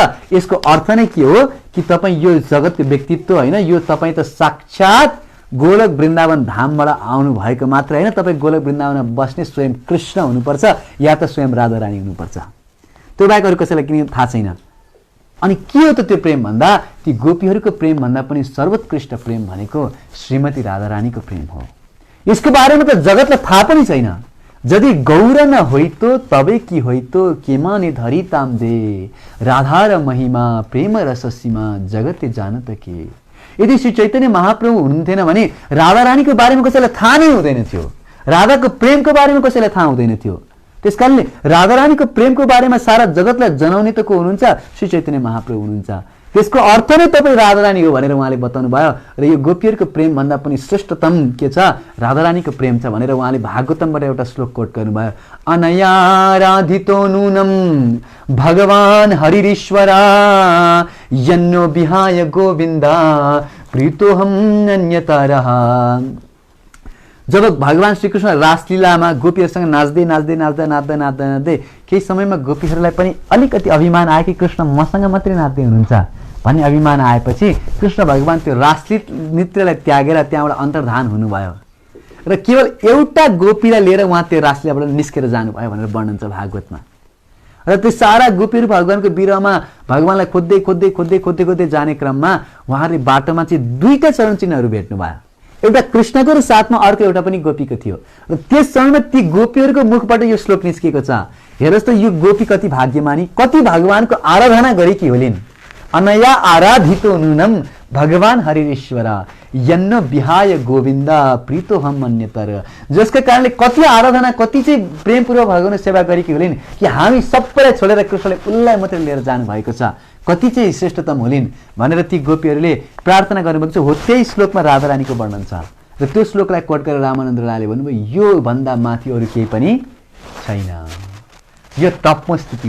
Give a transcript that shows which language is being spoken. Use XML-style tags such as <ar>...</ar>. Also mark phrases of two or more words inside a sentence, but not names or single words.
<ne>यसको अर्थ नै के हो कि तपाईँ यो जगतको व्यक्तित्व होइन, यो तपाईँ त साक्षात गोलक वृन्दावन धामबाट आउनु भएको मात्र होइन, तपाईँ गोलक वृन्दावनमा बस्ने स्वयं कृष्ण हुनुपर्छ या त स्वयं राधा रानी हुनुपर्छ। त्यो बाहेक अरू कसैलाई किन थाहा छैन। अनि के हो त त्यो प्रेम भन्दा, ती गोपीहरूको प्रेम भन्दा पनि सर्वोत्कृष्ट प्रेम भनेको श्रीमती राधा रानीको प्रेम हो। यसको बारेमा त जगतलाई थाहा पनि छैन।</ne> <bn>যদি গৌর না হইত তবে কি হইত কে মানে ধরি তাম দে, রাধার মহিমা প্রেম রস সীমা জগতে জানাত কে।</bn> <ne>यदि श्री चैतन्य महाप्रभु हुनुहुन्थेन भने राधा रानीको बारेमा कसैलाई थाहा नै हुँदैन थियो, राधाको प्रेमको बारेमा कसैलाई थाहा हुँदैन थियो। त्यसकारणले राधा रानीको प्रेमको बारेमा सारा जगतलाई जनाउने त को हुनुहुन्छ, श्री चैतन्य महाप्रभु हुनुहुन्छ। त्यसको अर्थ नै तपाईँ राधा रानी हो भनेर उहाँले बताउनु भयो। र यो गोपीहरूको प्रेम भन्दा पनि श्रेष्ठतम के छ, राधा रानीको प्रेम छ भनेर उहाँले भागवतमबाट एउटा श्लोक कोट गर्नुभयो,</ne> <sa>अनया राधितो नूनम भगवान हरिरीश्वरा यन्नो विहाय गोविन्दा प्रीतोहम अन्यतरः।</sa> <ne>जब भगवान श्रीकृष्ण रासलीलामा गोपीहरूसँग नाच्दै नाच्दै नाच्दा नाच्दा नाच्दा नाच्दै केही समयमा गोपीहरूलाई पनि अलिकति अभिमान आयो कि कृष्ण मसँग मात्रै नाच्दै हुनुहुन्छ भन्ने अभिमान आएपछि कृष्ण भगवान त्यो रासलीला नृत्यलाई त्यागेर त्यहाँबाट अन्तर्धान हुनुभयो र केवल एउटा गोपीलाई लिएर उहाँ त्यो रासलीलाबाट निस्केर जानुभयो भनेर वर्णन छ भागवतमा। र त्यो सारा गोपीहरू भगवानको बिरहमा भगवानलाई खोज्दै खोज्दै खोज्दै खोज्दै खोज्दै जाने क्रममा उहाँहरूले बाटोमा चाहिँ दुईटा चरण चिन्हहरू भेट्नुभयो। एउटा कृष्णको र साथमा अर्को एउटा पनि गोपीको थियो। र त्यस समयमा ती गोपीहरूको मुखबाट यो श्लोक निस्केको छ, हेरोस् त यो गोपी कति भाग्यमानी, कति भगवानको आराधना गरेकी होलिन्।</ne> <sa>अनया आराधितो नूनम भगवान हरिश्वर यन्न विहाय गोविन्द प्रीतो हम अन्यतर।</sa> <ne>जसका कारणले कति आराधना कति चाहिँ प्रेमपूर्वक भगवानको सेवा गरेकी होलिन् कि हामी सबैलाई छोडेर कृष्णले उसलाई मात्रै लिएर जानुभएको छ, कति चाहिँ श्रेष्ठतम होलिन् भनेर ती गोपीहरूले प्रार्थना गर्नुभएको छ। हो त्यही श्लोकमा राधारानीको वर्णन छ र त्यो श्लोकलाई कोट गरेर रामानन्द रायले भन्नुभयो यो भन्दा माथि अरू केही पनि छैन, यो टपमा स्थिति हो।</ne>